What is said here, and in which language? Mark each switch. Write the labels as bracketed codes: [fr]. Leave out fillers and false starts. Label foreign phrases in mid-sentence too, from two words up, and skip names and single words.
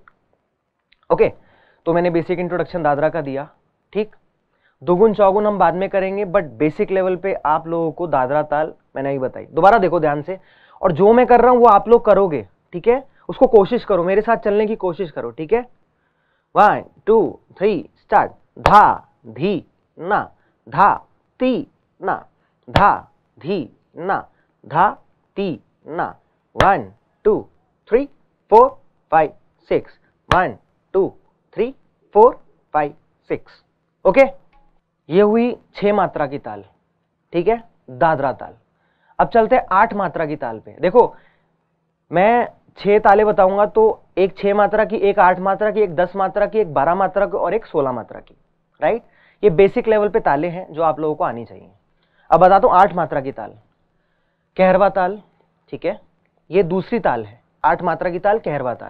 [hi] ओके, तो मैंने [en] basic introduction [hi] दादरा का दिया, ठीक। दोगुन चौगुन हम बाद में करेंगे, बट [en] basic level [hi] पे आप लोगों को दादरा ताल मैंने ही बताई। दोबारा देखो ध्यान से, और जो मैं कर रहा हूं वो आप लोग करोगे, ठीक है। उसको कोशिश करो, मेरे साथ चलने की कोशिश करो, ठीक है। 1 2 3 स्टार्ट। धा धी ना, धा ती ना, धा धी ना, धा ती ना, 1 2 3 4 5 6, 1 2 3 4 5 6। ओके, ये हुई 6 मात्रा की ताल, ठीक है, दादरा ताल। अब चलते हैं 8 मात्रा की ताल पे। देखो, मैं 6 ताले बताऊंगा, तो एक 6 मात्रा की, एक 8 मात्रा की, एक 10 मात्रा की, एक 12 मात्रा की और एक 16 मात्रा की, राइट। ये [en] basic level [hi] पे ताले हैं जो आप लोगों को आनी चाहिए। अब बताता हूं 8 मात्रा की ताल, कहरवा ताल, ठीक है, ये दूसरी ताल है, 8 मात्रा की ताल कहरवा ताल।